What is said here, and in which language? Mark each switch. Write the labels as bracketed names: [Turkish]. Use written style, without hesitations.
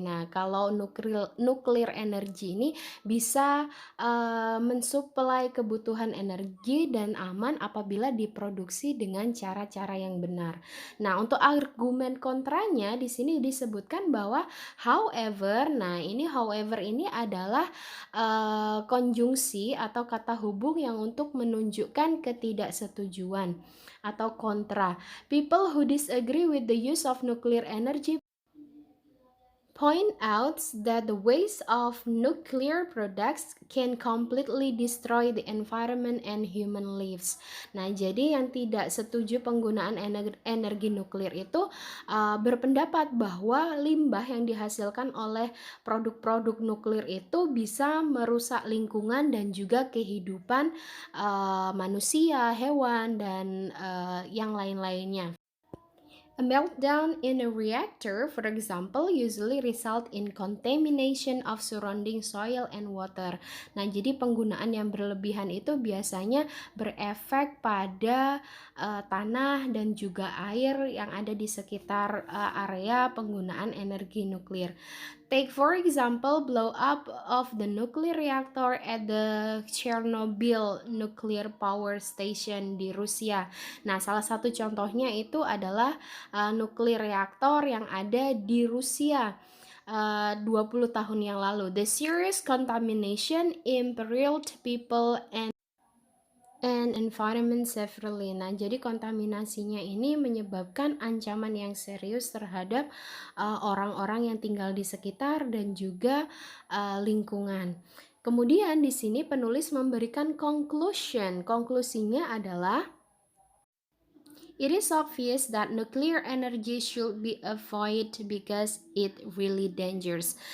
[Indonesian] Nah, kalau nuclear energy ini bisa mensuplai kebutuhan energi dan aman apabila diproduksi dengan cara-cara yang benar. Nah, untuk argumen kontranya di sini disebutkan bahwa however, nah ini however ini adalah konjungsi atau kata hubung yang untuk menunjukkan ketidaksetujuan atau kontra. [English] People who disagree with the use of nuclear energy point out that the waste of nuclear products can completely destroy the environment and human lives. [Indonesian] Nah, jadi yang tidak setuju penggunaan energi nuklir itu berpendapat bahwa limbah yang dihasilkan oleh produk-produk nuklir itu bisa merusak lingkungan dan juga kehidupan manusia, hewan, dan yang lain-lainnya. [English] A meltdown in a reactor, for example, usually result in contamination of surrounding soil and water. [Indonesian] Nah, jadi penggunaan yang berlebihan itu biasanya berefek pada tanah dan juga air yang ada di sekitar area penggunaan energi nuklir. [English] Take for example blow up of the nuclear reactor at the Chernobyl nuclear power station [Indonesian] di Rusia. Nah, salah satu contohnya itu adalah nuklir reaktor yang ada di Rusia 20 tahun yang lalu. [English] The serious contamination imperiled people and environment severely. [Indonesian] Nah, jadi kontaminasinya ini menyebabkan ancaman yang serius terhadap orang-orang yang tinggal di sekitar dan juga lingkungan. Kemudian di sini penulis memberikan conclusion. Konklusinya adalah [English] it is obvious that nuclear energy should be avoided because it really dangerous.